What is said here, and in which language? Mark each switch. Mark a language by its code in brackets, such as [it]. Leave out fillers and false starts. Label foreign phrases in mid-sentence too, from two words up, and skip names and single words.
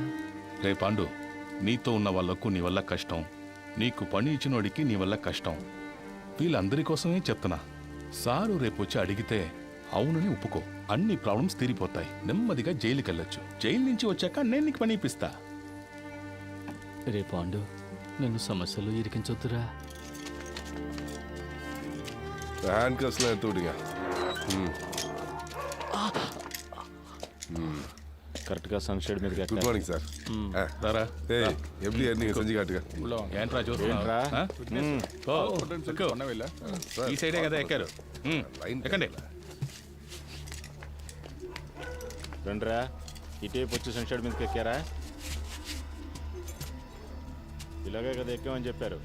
[te] రే పాండు, నీతో ఉన్న వాళ్ళకు నీ వల్ల కష్టం, నీకు పని ఇచ్చినోడికి నీ వల్ల కష్టం. వీళ్ళందరి కోసమే చెప్తున్నా. సారు రేపు వచ్చి అడిగితే అవునని ఒప్పుకో. అన్ని ప్రాబ్లమ్స్ తీరిపోతాయి. నెమ్మదిగా జైలుకి వెళ్ళొచ్చు. జైలు నుంచి వచ్చాక నేను నీకు పని ఇప్పిస్తా. రే పాండు, నన్ను సమస్యలు ఇరికించొద్దురా. [ta] ஹேண்ட் கஸ்லாம் எடுத்து விடுங்க. [te] కరెక్ట్గా సన్షేడ్ మీద [en] good morning sir. [te] రారా. [ta] ஏய் எப்படி நீங்க செஞ்சு காட்டுங்க. [te] ఏంట్రా చూస్తున్నా? ఈ సైడే కదా ఎక్కారు. ఎక్కండి. రండిరా, ఇటేపు వచ్చి సన్షేడ్ మీదకి ఎక్కారా? ఇలాగే కదా ఎక్కామని చెప్పారు.